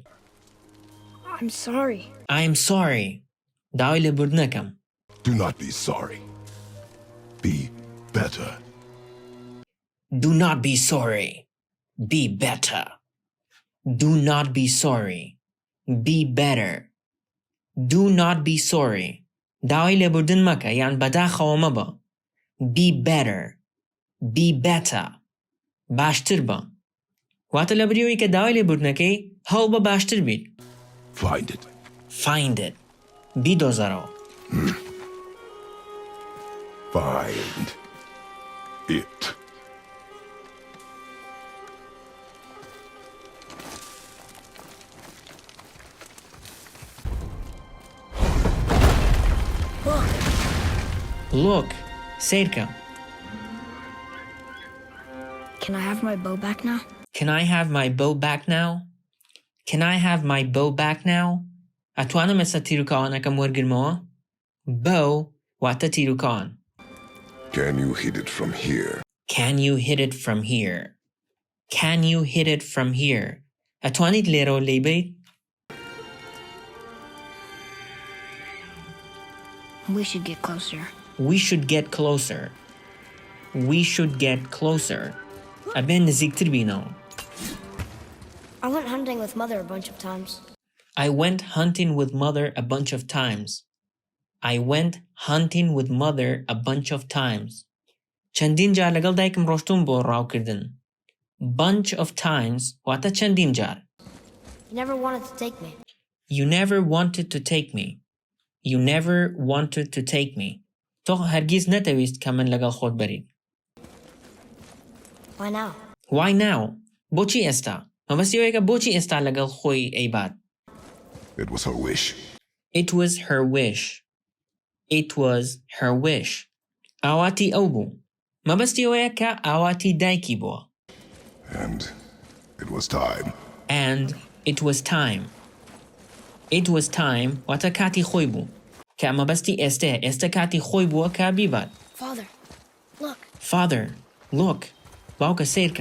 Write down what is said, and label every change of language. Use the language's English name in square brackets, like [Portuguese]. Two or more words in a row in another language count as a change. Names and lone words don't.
[English] I'm sorry. I'm sorry. [Central Kurdish] داوای لێبوردنەکەم. [English] Do not be sorry. Be better. Do not be sorry. Be better. Do not be sorry. Be better. Do not be sorry. [Central Kurdish] داوای لێبوردن مەکە یان بەداخەوە مەبە. [English] Be better. Be better. [Central Kurdish] باشتر بە. واتە لە بریەوەی کە داوای لێبوردنەکەی هەوڵ بە باشتر بیت. [English] Find it. Find it. بیدۆزەرەوە. Find it. Look. سیرکە. Can I have my bow back now? Can I have my bow back now? Can I have my bow back now? [Central Kurdish] ئەتوانم ئێستا تیرروکاوانەکەم وەرگرمەوە؟ Bow واتە تیرروکاوان. [English] Can you hit it from here? Can you hit it from here? Can you hit it from here? [Central Kurdish] ئەتوانیت لێرەوە لێی بیت؟ [English] We should get closer. We should get closer. We should get closer. [Central Kurdish] ئەبێن نزیکتر بینەوە. [English] I went hunting with mother a bunch of times. I went hunting with mother a bunch of times. I went hunting with mother a bunch of times. [Central Kurdish] چەندین جار لەگەڵ دایکم ڕۆشتوم بۆ ڕاوکردن. [English] Bunch of times [Central Kurdish] واتە چەندین جار. [English] You never wanted to take me. You never wanted to take me. You never wanted to take me. [Central Kurdish] تۆ هەرگیز نەتەویست کە من لەگەڵ خۆت بەریت. [English] Why now? Why now? [Central Kurdish] بۆچی ئێستا؟ مەبەستیەوەیەکە بۆچی ئێستا لەگەڵ خۆی ئەیبات؟ [English] It was her wish. It was her wish. It was her wish. [Central Kurdish] ئاواتی ئەو بوو. مەبەستیەوەیە کە ئاواتی دایکی بووە. [English] And it was time. And it was time. It was time [Central Kurdish] واتە کاتی خۆی بوو. کە مەبەستی ئێستەیە. ئێستا کاتی خۆی بووە کە بیبات. [English] Father, look. Father, look. [Central Kurdish] باوکە سیرکە.